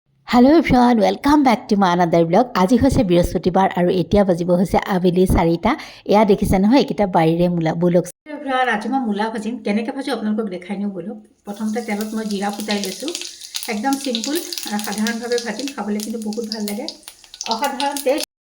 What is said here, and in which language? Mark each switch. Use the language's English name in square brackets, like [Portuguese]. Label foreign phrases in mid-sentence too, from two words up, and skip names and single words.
[English] Hello everyone welcome back to my another blog. [Assamese] आज হৈছে বৃহস্পতিবাৰ আৰু এতিয়া বাজিব হৈছে আবেলি 4টা। এয়া দেখিছে নহয় এইকেইটা বাৰীৰে মূলা বলক এভৰিৱান। আজি মই মূলা ভাজিম, কেনেকৈ ভাজো আপোনালোকক দেখাই নিও বলক। প্ৰথমতে তেলত মই জিৰা ফুটাই লৈছো, একদম সিম্পল আৰু সাধাৰণভাৱে ভাজিম, খাবলৈ কিন্তু বহুত ভাল লাগে, অসাধাৰণ টেষ্ট।